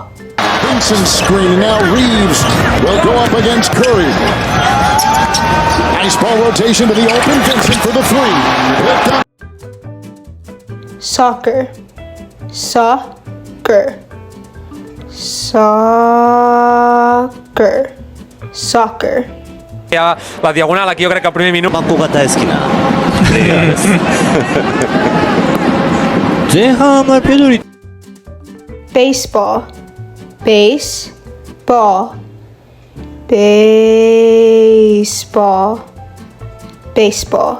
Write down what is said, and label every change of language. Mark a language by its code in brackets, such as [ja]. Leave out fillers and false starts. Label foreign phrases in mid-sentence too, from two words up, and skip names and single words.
[en] Vincent's screen, now Reeves will go up against Curry. Nice ball rotation to the open, Vincent for the three. Picked up. Soccer. Soccer. Soccer. Soccer. [ca] La diagonal aquí jo crec que el primer minut. [en] Baseball. Baseball. Baseball. Baseball.